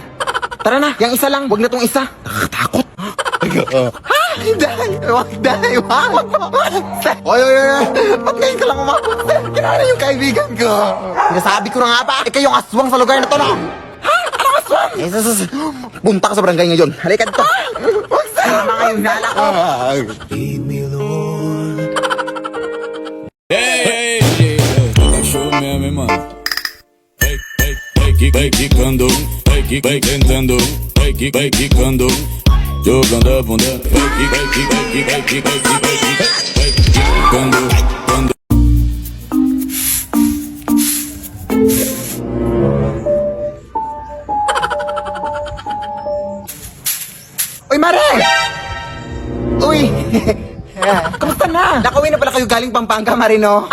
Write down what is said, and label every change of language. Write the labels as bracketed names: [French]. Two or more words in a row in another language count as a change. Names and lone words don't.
[Filipino] Tara na, yung isa lang. Wag na tong isa. Nakakatakot. Ha? Day! Wag, Day! Wag! Oy! Ba't ngayon ka lang umabot, sir? Kinala yung kaibigan ko. Sinasabi ko na nga ba? Ikaw yung aswang sa lugar na to, no? Ha? Anong aswang? Punta ka sa barangay ngayon. Halika dito. Wag, sir! Tama nga yung nala ko. [English] Lead me, Lord. [Portuguese] Hey, cachorro mesmo, hein, mano? Vai quicando, vai tentando, vai quicando, jogando a bunda, vai quicando, quando. [Filipino] Uy, Mare! Uy! Kamusta na? Nakauwi na pala kayo galing Pampanga, Marino?